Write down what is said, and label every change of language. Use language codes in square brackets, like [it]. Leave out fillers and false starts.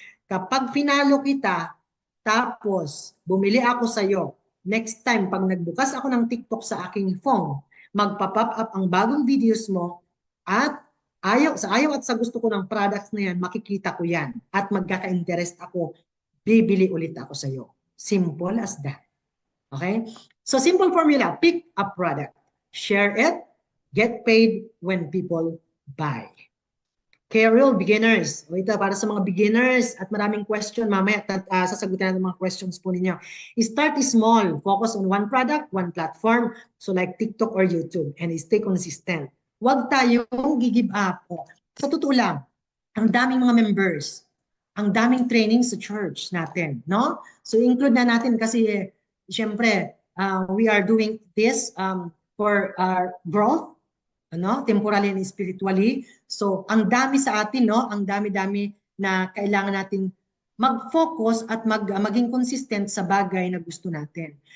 [tl] Kapag finalo kita, tapos bumili ako sa iyo, next time, pag nagbukas ako ng TikTok sa aking phone, magpa-pop up ang bagong videos mo at sa ayaw at sa gusto ko ng products na yan, makikita ko yan at magkaka-interest ako, bibili ulit ako sa iyo. [en] Simple as that. Okay? So, simple formula, pick a product, share it, get paid when people buy. [tl] Carol, beginners. O ito, para sa mga beginners at maraming question, mamaya sasagutin natin mga questions po ninyo. [en] Start small. Focus on one product, one platform. So like TikTok or YouTube. And stay consistent. [tl] Huwag tayong [en] give up. [tl] Sa totoo lang, ang daming mga members. Ang daming training sa church natin. No? [en] So include [tl] na natin kasi, syempre, [en] we are doing this for our growth. Temporally and spiritually. [tl] So, ang dami sa atin, no? Ang dami-dami na kailangan nating mag-focus at maging consistent sa bagay na gusto natin.